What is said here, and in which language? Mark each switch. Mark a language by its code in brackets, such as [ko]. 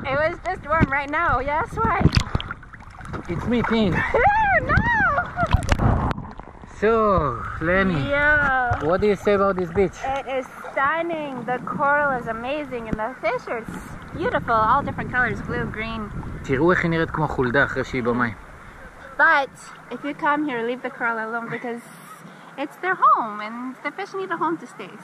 [en] it was just warm right now. Yes, why? It's me, Pin. No! So, Lenny, Yeah. what do you say about this beach? It is stunning. The coral is amazing and the fish are beautiful. All different colors, blue, green. [he] תראו איך היא נראית כמו חולדה אחרי שהיא במים. [en] But if you come here, leave the coral alone because it's their home and the fish need a home to stay.